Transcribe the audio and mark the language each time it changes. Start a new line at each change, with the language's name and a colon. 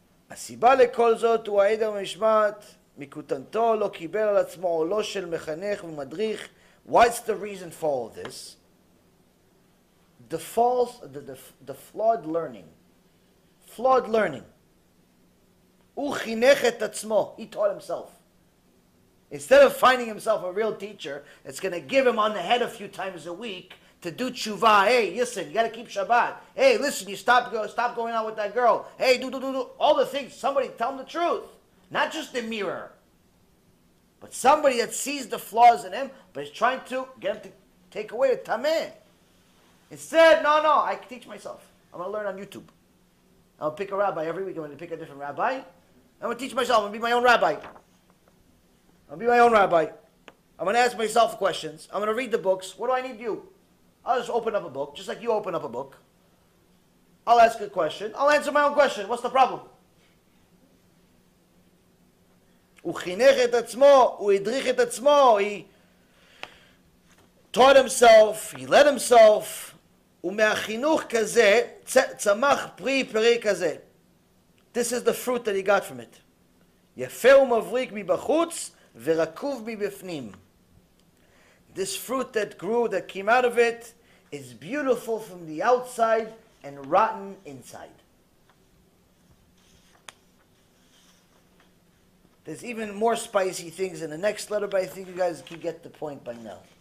Hebrew: הסיבה לכל זאת הוא העד המשמעת מקוטנתו לא קיבל על עצמו עולו של מחנך ומדריך.
English: What's the reason for all this? The flawed learning. Flawed learning.
Hebrew: הוא חינך את עצמו.
English: He taught himself. Instead of finding himself a real teacher that's going to give him on the head a few times a week to do tshuva. Hey, listen, you got to keep Shabbat. Hey, listen, you stop going out with that girl. Hey, do. All the things. Somebody tell him the truth. Not just the mirror. But somebody that sees the flaws in him, but is trying to get him to take away the tameh. Instead, no, I can teach myself. I'm going to learn on YouTube. I'm going to pick a rabbi every week. I'm going to pick a different rabbi. I'm going to teach myself. I'm going to be my own rabbi. I'm going to ask myself questions. I'm going to read the books. What do I need you? I'll just open up a book, just like you open up a book. I'll ask a question. I'll answer my own question. What's the problem?
Hebrew: הוא חינך את עצמו, הוא הדריך את עצמו,
English: he taught himself, he led himself,
Hebrew: ומהחינוך כזה צמח פרי כזה.
English: This is the fruit that he got from it.
Hebrew: יפה ומבריק מבחוץ ורקוב מבפנים.
English: This fruit that grew, that came out of it, is beautiful from the outside and rotten inside. There's even more spicy things in the next letter, but I think you guys can get the point by now.